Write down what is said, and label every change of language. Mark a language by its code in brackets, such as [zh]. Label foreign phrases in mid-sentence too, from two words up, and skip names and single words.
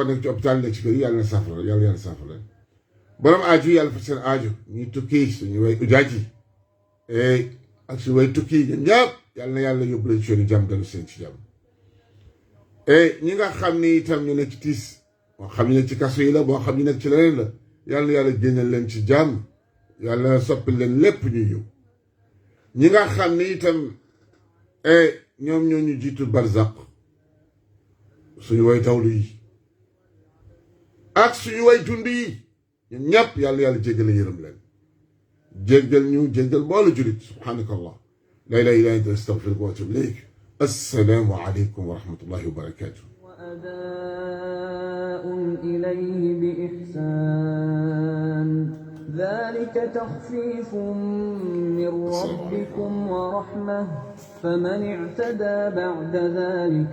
[wo] nag ci hôpital nekk ci kër yi yàlla na saafara yàlla saafara borom aaju yàlla fa seen aaju ñuy tukki suñu way ujaaj yi ak suñu way tukki ñun ñëpp yàlla yóbbu leen ci yoonu jàmm dellu seen ci jàmm ñi nga xam ni itam ñu nekk ci tiis moo xam ñu nekk ci kaso yi la boo xam ñu nekk ci leneen la yàlla génnal leen ci jàmm yàlla soppi leen lépp ñuy ñëw ñi nga xam ni itam ñoom ñoo ñu jiitu barzaq suñu way tawlu yi ak suñu way dund yi ñun ñëpp yàlla jéggale yërëm leen jéggal ñu jéggal boolu julit [ar] سبحانك الله لا إله إلا أنت أستغفرك وأتوب إليك السلام عليكم ورحمة الله وبركاته وأداء إليه بإحسان ذلك تخفيف من ربكم ورحمة فمن اعتدى بعد ذلك